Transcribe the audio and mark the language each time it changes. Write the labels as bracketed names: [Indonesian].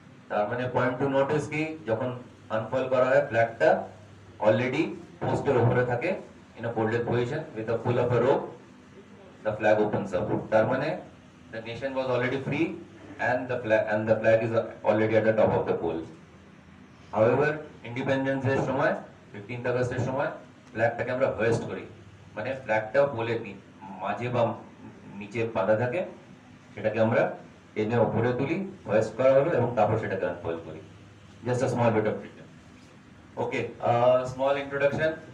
[Bangla] তার মানে point two notice কি, যখন আনফয়েল করা হয় ফ্ল্যাগটা অলরেডি পোস্টের উপরে থাকে [English] in a folded position with a pull of a rope, the flag opens up. [Bangla] তার মানে [English] the nation was already free and the flag is already at the top of the pole. [Bangla] However, independence এর সময় 15th আগস্টের সময় ফ্ল্যাগটাকে আমরা hoist করি, মানে ফ্ল্যাগটা পোলের মাঝে বা নিচে বাঁধা থাকে, সেটাকে আমরা টেনে উপরে তুলি, হোয়েস্ট করা হলো এবং তারপর সেটাকে আনফোল্ড করি। [English] Just a small bit of freedom. Okay, small introduction.